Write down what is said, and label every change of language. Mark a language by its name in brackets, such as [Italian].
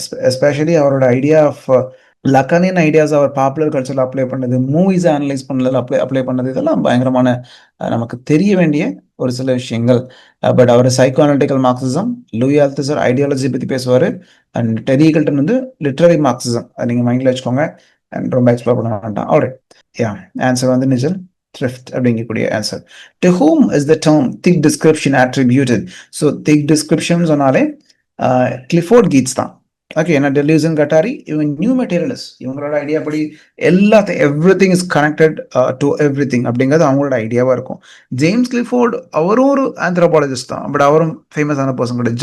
[Tamil] Especially அவரோட idea of லக்கானியன் ideas our popular கல்ச்சரில் apply பண்ணது, மூவிஸை அனலைஸ் பண்ணல அப்ளை பண்ணது, இதெல்லாம் பயங்கரமான நமக்கு தெரிய வேண்டிய ஒரு சில விஷயங்கள். But our psycho analytical Marxism, Louis ஆல்தூசர் ideology பற்றி பேசுவார். அண்ட் டெரி ஈகிள்டன் வந்து லிட்ரரி மார்க்சிசம். அதை நீங்கள் மைண்டில் வச்சுக்கோங்க. அண்ட் ரொம்ப எக்ஸ்ப்ளோர் பண்ண வேண்டாம். ஆல்ரைட், யா, ஆன்சர் வந்து நிஜல் thrift அப்படிங்கக்கூடிய answer. [English] To whom is the term thick description attributed? [Tamil] So thick description சொன்னாலே கிளிஃபோர்ட் கீட்ஸ் தான். ஓகே, ஏன்னா டெலியூஸ் அண்ட் கட்டாரி இவங்க நியூ மெட்டீரியலிஸ்ட். இவங்களோட ஐடியா படி [English] everything is connected to everything [Tamil] அப்படிங்கிறது அவங்களோட ஐடியாவாக இருக்கும். ஜேம்ஸ் கிளிஃபோர்ட் அவரும் ஒரு ஆந்த்ரோபாலஜிஸ்ட் தான், பட் அவரும் ஃபேமஸான பர்சன் கிடையாது.